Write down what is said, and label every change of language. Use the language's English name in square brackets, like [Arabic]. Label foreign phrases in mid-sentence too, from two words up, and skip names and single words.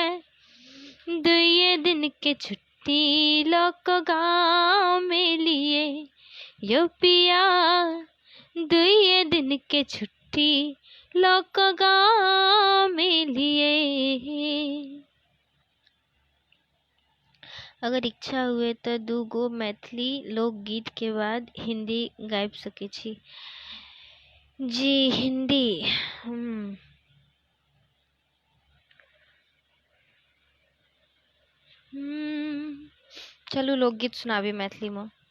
[Maithili] दुए दिन के छुट्टी लोग गाँव में लिए, यो पिया दुए दिन के छुट्टी लोग गाँव में लिए। अगर इच्छा हुए तो 2 गो मैथिली लोकगीत के बाद हिंदी गाबि सकै छी। जी हिंदी। चलू लोकगीत सुनाबी मैथिली में।